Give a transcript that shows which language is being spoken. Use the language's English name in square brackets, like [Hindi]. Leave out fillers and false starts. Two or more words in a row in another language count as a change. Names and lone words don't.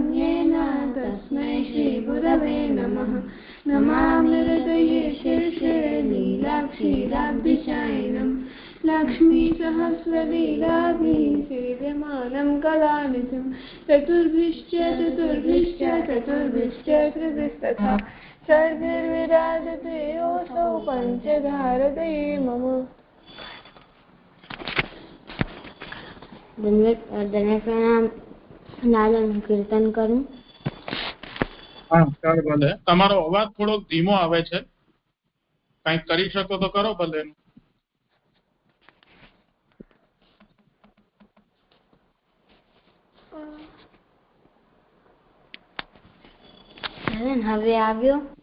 [Sanskrit] येन तस्मै श्रीगुरवे नमः नमामि हृदये शीर्षे लीलाक्षीराब्धिशायिनं लक्ष्मीसहस्रलीलाभिः सेव्यमानं कलानिधिं चतुर्भिश्च त्रिभिस्तथा सर्वैर्विराजते योऽसौ पञ्चधारते मम। [Gujarati] કીર્તન કરું. હા ચાલ ભલે. તમારો અવાજ થોડો ધીમો આવે છે, કંઈક કરી શકો તો કરો ભલે. હવે આવ્યો?